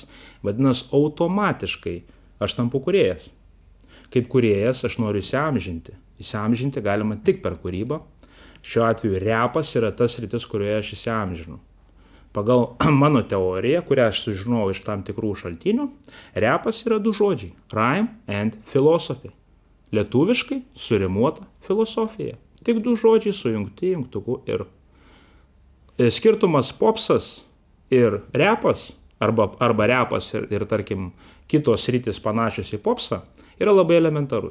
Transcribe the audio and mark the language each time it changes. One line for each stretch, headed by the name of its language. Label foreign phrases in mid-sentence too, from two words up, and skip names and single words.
Lithuanian: Vadinasi, automatiškai aš tampu kūrėjas. Kaip kūrėjas aš noriu įsiamžinti. Įsiamžinti galima tik per kūrybą. Šiuo atveju repas yra tas sritis, kurioje aš įsiamžinu. Pagal mano teoriją, kurią aš sužinojau iš tam tikrų šaltinių, repas yra 2 žodžiai –
English: rhyme and philosophy.
Lithuanian: Lietuviškai surimuota filosofija. Tik 2 žodžiai sujungti jungtuku ir. Skirtumas popsas ir repas, arba repas ir tarkim kitos sritis panašios į popsą, yra labai elementarus.